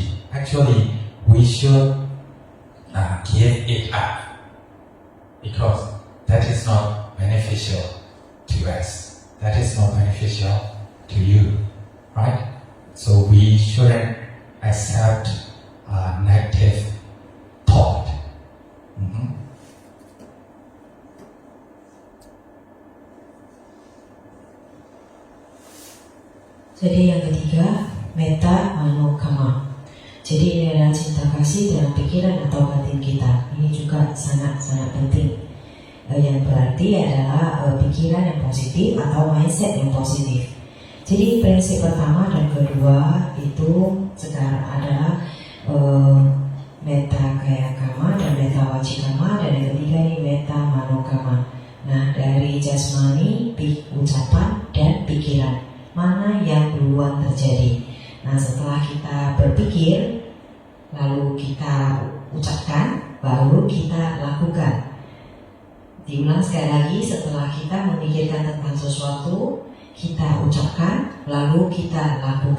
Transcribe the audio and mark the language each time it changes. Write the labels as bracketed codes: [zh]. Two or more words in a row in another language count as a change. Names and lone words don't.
[en] Actually, we should give it up because that is not beneficial to us. That is not beneficial to you, right? So we shouldn't accept negative thought. [id] Jadi yang ketiga, [pi] metta mano kama. [id] Jadi ini adalah cinta kasih dalam pikiran atau batin kita. Ini juga sangat-sangat penting. Yang berarti adalah pikiran yang positif atau mindset yang positif. Jadi prinsip pertama dan kedua itu sekarang adalah [pi] metta kaya kama [id] dan [pi] metta wacikama, [id] dan yang ketiga ini [pi] metta mano kama. [id] Nah, dari jasmani, ucapan dan pikiran, mana yang duluan terjadi? Nah, setelah kita berpikir, lalu kita ucapkan, baru kita lakukan. Diulang sekali lagi, setelah kita memikirkan tentang sesuatu, kita ucapkan, lalu kita lakukan.